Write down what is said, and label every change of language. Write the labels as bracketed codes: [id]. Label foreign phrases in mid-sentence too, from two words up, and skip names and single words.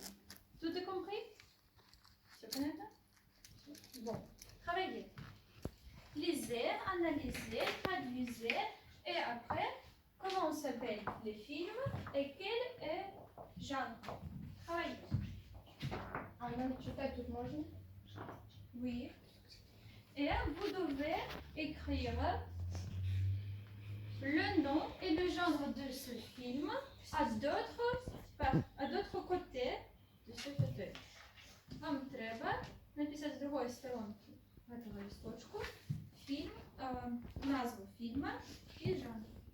[fr] Tout est compris? C'est honnête? Bon, travaillez. Lisez, analysez, traduisez et après, comment s'appellent les films et quel est le genre. Travaillez. [ru] А нам читать тут можно? [fr] Oui. Et vous devez écrire le nom et le genre de ce film à d'autres côtés de ce fauteuil. [ru] Вам треба написать с другой сторонки этого листочку фильм, назву фильма и жанр.